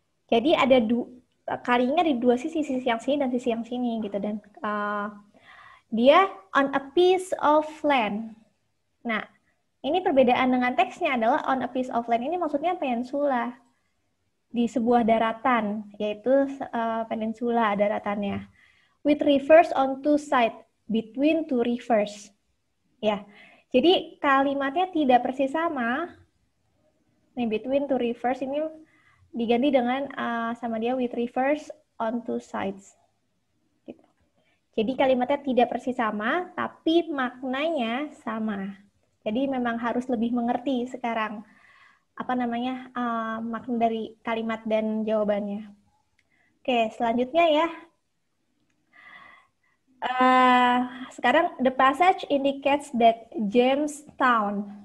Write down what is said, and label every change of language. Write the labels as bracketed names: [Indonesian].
[Indonesian] Jadi ada kalinya di dua sisi yang sini dan sisi yang sini gitu, dan dia [English] on a piece of land. [Indonesian] Nah, ini perbedaan dengan teksnya adalah [English] on a piece of land [Indonesian] ini maksudnya peninsula, di sebuah daratan, yaitu peninsula daratannya. [English] With rivers on two sides, between two rivers. [Indonesian] Ya, jadi kalimatnya tidak persis sama. Nih, [English] between two rivers [Indonesian] ini diganti dengan sama dia [English] with rivers on two sides. [Indonesian] Gitu. Jadi kalimatnya tidak persis sama, tapi maknanya sama. Jadi memang harus lebih mengerti sekarang makna dari kalimat dan jawabannya. Oke, selanjutnya ya. Sekarang [English] the passage indicates that Jamestown.